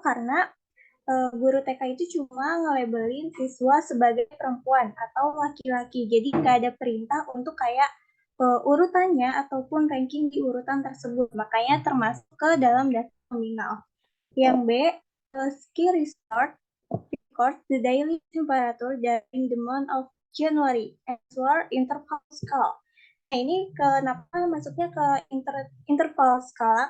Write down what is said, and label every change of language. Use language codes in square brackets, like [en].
[id] Karena guru TK itu cuma nge-labelin siswa sebagai perempuan atau laki-laki. Jadi nggak ada perintah untuk kayak urutannya ataupun ranking di urutan tersebut. Makanya termasuk ke dalam data nominal. Yang B, [en] ski resort record the daily temperature during the month of January. Answer, interval scale. [id] Nah, ini kenapa masuknya ke interval skala?